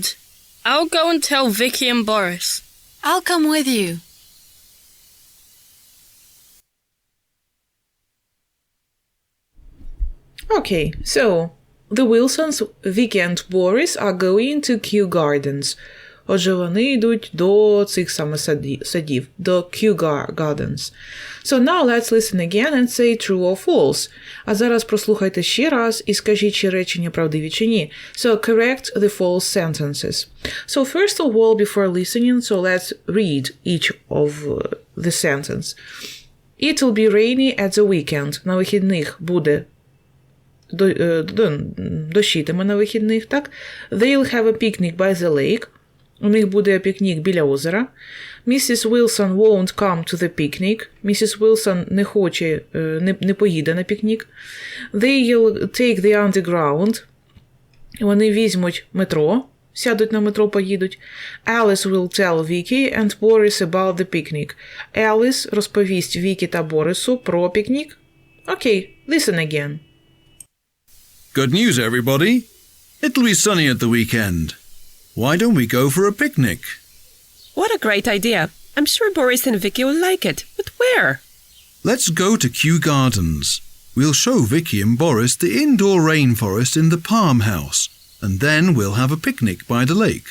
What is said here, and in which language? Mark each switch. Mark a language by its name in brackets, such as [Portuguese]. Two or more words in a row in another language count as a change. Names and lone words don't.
[English] I'll go and tell Vicky and Boris. I'll come with you. Okay, so the Wilsons, Vicky and Boris are going to Kew Gardens. [Ukrainian] Отже, вони йдуть до цих саме садів, до Kew Gardens. [English] So now let's listen again and say true or false. [Ukrainian] А зараз прослухайте ще раз і скажіть, чи речення правдиві чи ні. [English] So correct the false sentences. So first of all, before listening, so let's read each of the sentence. It will be rainy at the weekend. [Ukrainian] На вихідних буде дощитиме на вихідних, так? [English] They'll have a picnic by the lake. [Ukrainian] У них буде пікнік біля озера. [English] Mrs. Wilson won't come to the picnic. [Ukrainian] Mrs. Wilson не хоче, не поїде на пікнік. [English] They'll take the underground. [Ukrainian] Вони візьмуть метро, сядуть на метро, поїдуть. [English] Alice will tell Vicky and Boris about the picnic. [Ukrainian] Alice розповість Вікі та Борису про пікнік. Окей, [English] listen again. Good news, everybody. It'll be sunny at the weekend. Why don't we go for a picnic? What a great idea. I'm sure Boris and Vicky will like it. But where? Let's go to Kew Gardens. We'll show Vicky and Boris the indoor rainforest in the Palm House, and then we'll have a picnic by the lake.